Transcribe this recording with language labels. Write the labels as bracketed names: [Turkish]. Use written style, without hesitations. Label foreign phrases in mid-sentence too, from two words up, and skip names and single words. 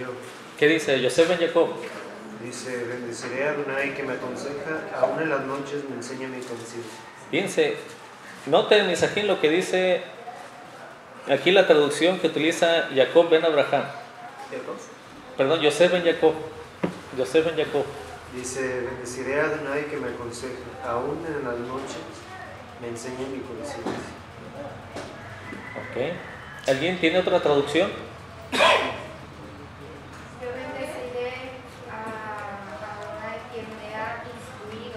[Spanish] ¿Qué dice Yosef ben Jacob? Dice, bendeciré a Adonai que me aconseja, aún en las noches me enseña mi conciencia. Fíjense, noten, Misajín, lo que dice aquí la traducción que utiliza Jacob ben Abraham. Perdón, Yosef ben Jacob. Yosef ben Jacob. Dice, bendeciré a Adonai que me aconseja, aún en las noches me enseña mi conciencia. Ok. ¿Alguien tiene otra traducción? Yo bendeciré a Adonai quien me ha instruido.